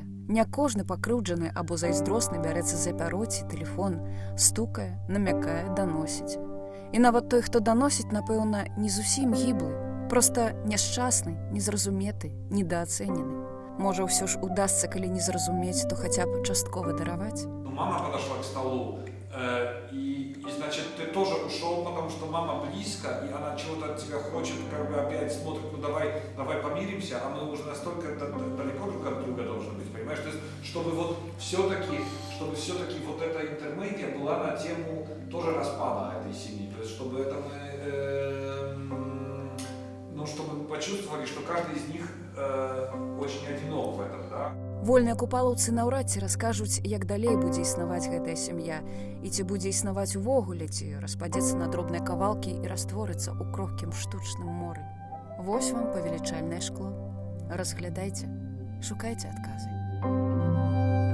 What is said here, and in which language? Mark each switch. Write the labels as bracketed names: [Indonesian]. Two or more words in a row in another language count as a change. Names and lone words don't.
[Belarusian] Не кожны пакрыўджаны або зайздросны бярэцца за пяроці, тэлефон, стукае, намякае, даносіць. І нават той, хто даносіць, напэўна, не зусім гіблы, проста няшчасны, незразуметы, недаацэнены. Можа, ўсё ж удасца, калі не зразумець, то хаця б часткова дараваць. [Russian] Мама подошла к столу, и значит, ты тоже ушел, потому что мама близко, и она чего-то от тебя хочет, как бы опять смотрит, ну давай помиримся, а мы уже настолько далеко друг от друга должны быть, понимаешь? То есть, чтобы все-таки вот эта интермедия была на тему тоже распада этой семьи, то есть, чтобы это чтобы мы почувствовали, что каждый из них очень одинок в этом, да? [Belarusian] Вольныя купалаўцы наўрад ці раскажуць, як далей будзе існаваць гэтая сям'я, і ці будзе існаваць увогуле, ці распадзецца на дробныя кавалкі і растворыцца ў крохкім штучным моры. Вось вам павелічальнае шкло. Разглядайце, шукайце адказы.